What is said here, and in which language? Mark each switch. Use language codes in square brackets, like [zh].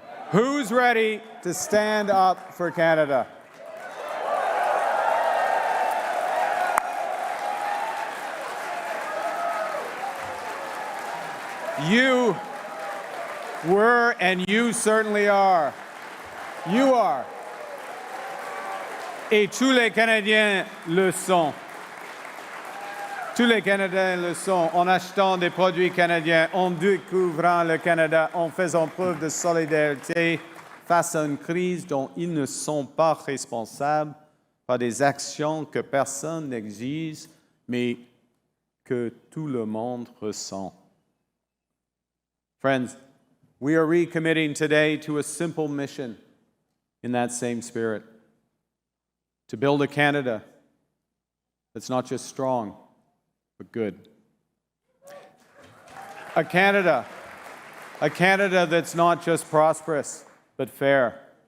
[en] Who's ready to stand up for Canada? You were, and you certainly are. You are. [fr] Et tous les Canadiens le sont. Tous les Canadiens le sont, en achetant des produits canadiens, en découvrant le Canada, en faisant preuve de solidarité face à une crise dont ils ne sont pas responsables par des actions que personne n'exige, mais que tout le monde ressent. [en] Friends, we are recommitting today to a simple mission in that same spirit, to build a Canada that's not just strong, but good. A Canada that's not just prosperous, but fair.